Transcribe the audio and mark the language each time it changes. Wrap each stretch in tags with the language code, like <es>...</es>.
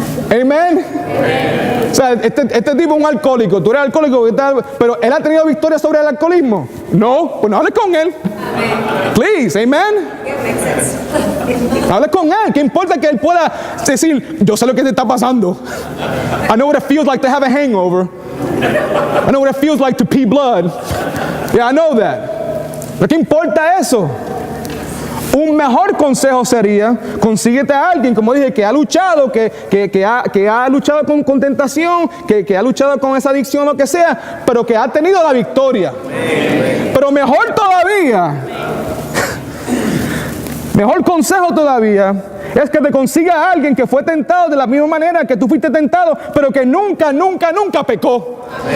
<es>Amén. O sea, este tipo es un alcohólico, tú eres alcohólico, pero él ha tenido victoria sobre el alcoholismo. No, pues no hables con él.</es> <en>Please,</en> <es>amen. Hable con él. ¿Qué importa que él pueda decir, yo sé lo que te está pasando?</es> <en>I know what it feels like to have a hangover. I know what it feels like to pee blood. Yeah, I know that.</en> <es>¿Pero qué importa eso? Un mejor consejo sería, consíguete a alguien, como dije, que ha luchado, que ha luchado con tentación, que ha luchado con esa adicción, lo que sea, pero que ha tenido la victoria. Pero mejor todavía, mejor consejo todavía, es que te consiga a alguien que fue tentado de la misma manera que tú fuiste tentado, pero que nunca pecó.</es>